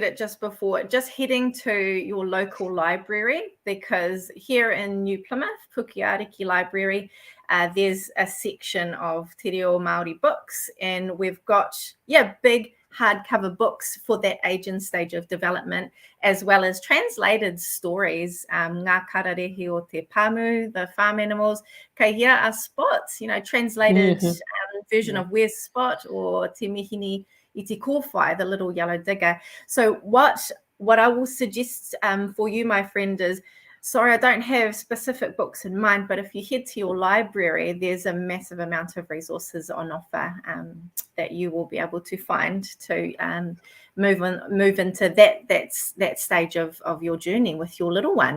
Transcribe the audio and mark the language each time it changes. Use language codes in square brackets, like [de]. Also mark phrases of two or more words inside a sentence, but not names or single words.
[en] it just before, just heading to your local library, because here in New Plymouth, Pukeariki Library, there's a section of [mi] Te Reo Māori [en] books, and we've got big hardcover books for that age and stage of development, as well as translated stories, ngā kararehe o te pamu, the farm animals, kei hia a Spot, translated version of Where's Spot, or Te Mihini I te kōwhai, the little yellow digger. So what I will suggest for you, my friend, is, sorry, I don't have specific books in mind, but if you head to your library, there's a massive amount of resources on offer that you will be able to find to move into that stage of your journey with your little one.